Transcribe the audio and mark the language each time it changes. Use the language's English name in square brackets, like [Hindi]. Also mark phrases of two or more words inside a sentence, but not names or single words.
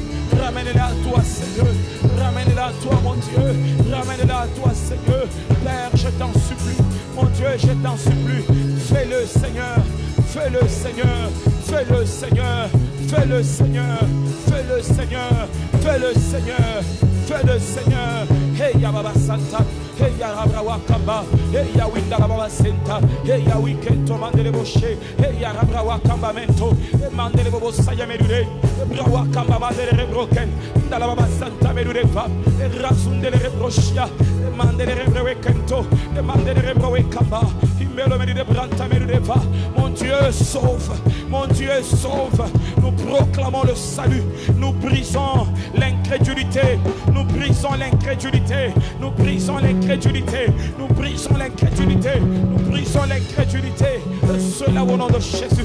[French] Ramène-les à toi, Seigneur. Ramène-les à toi, mon Dieu. Ramène-les à toi, Seigneur. Père, je t'en supplie. Mon Dieu, je t'en supplie. Fais-le, Seigneur. Fais-le, Seigneur. Fais-le, Seigneur. Fais-le, Seigneur. Fais-le, Seigneur. Fais-le, Seigneur. Fais-le, Seigneur. Hey, Yababa Santa. Hey, Yarabrawa Kamba. Hey, Yawinda Baba Senta. Hey, Yawikento Mandele Boshe. Hey, Yarabrawa Kamba Mento. Hey, Mandele Bobo Sayamedude. Brawa Kamba Mandele Rebroken. Indala Baba Santa Medureva. Hey, Rasundele Rebroshia. Hey, Mandele Rebrowekento. Hey, Mandele Rebrowekamba. Imelo Medide Branta Medureva. Mon Dieu, sauve. Mon Dieu, sauve. Nous proclamons le salut. Nous brisons l'incrédulité. Nous brisons l'incrédulité. Nous brisons l'incrédulité. Nous brisons l'incrédulité. Nous brisons l'incrédulité. Cela au nom de Jésus.